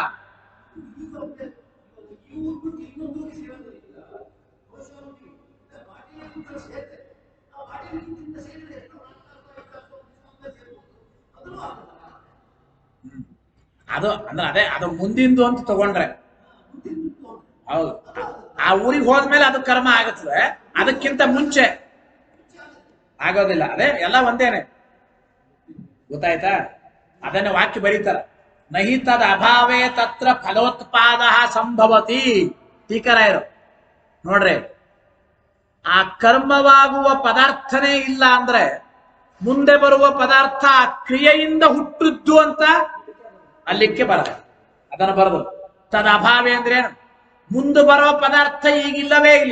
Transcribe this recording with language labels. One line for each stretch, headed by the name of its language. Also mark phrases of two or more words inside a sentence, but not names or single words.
Kannada: ಅದು ಅಂದ್ರೆ ಅದೇ ಅದು ಮುಂದಿಂದು ಅಂತ ತಗೊಂಡ್ರೆ ಹೌದು. ಆ ಊರಿಗೆ ಹೋದ್ಮೇಲೆ ಅದು ಕರ್ಮ ಆಗುತ್ತದೆ, ಅದಕ್ಕಿಂತ ಮುಂಚೆ ಆಗೋದಿಲ್ಲ. ಅದೇ ಎಲ್ಲ ಒಂದೇನೆ, ಗೊತ್ತಾಯ್ತಾ? ಅದನ್ನ ವಾಕ್ಯ ಬರೀತಾರ,
Sanskrit: ನಹಿ ತದ್ ಅಭಾವೇ ತತ್ರ ಫಲೋತ್ಪಾದ ಸಂಭವತಿ.
Kannada: ಟೀಕರಾಯರು ನೋಡ್ರಿ, ಆ ಕರ್ಮವಾಗುವ ಪದಾರ್ಥನೇ ಇಲ್ಲ ಅಂದ್ರೆ ಮುಂದೆ ಬರುವ ಪದಾರ್ಥ ಆ ಕ್ರಿಯೆಯಿಂದ ಹುಟ್ಟಿದ್ದು ಅಂತ ಅಲ್ಲಿಕ್ಕೆ ಬರಲ್ಲ. ಅದನ್ನು ಬರದು
Sanskrit: ತದ ಅಭಾವೇ
Kannada: ಅಂದ್ರೆ ಏನು? ಮುಂದೆ ಬರೋ ಪದಾರ್ಥ ಈಗಿಲ್ಲವೇ ಇಲ್ಲ.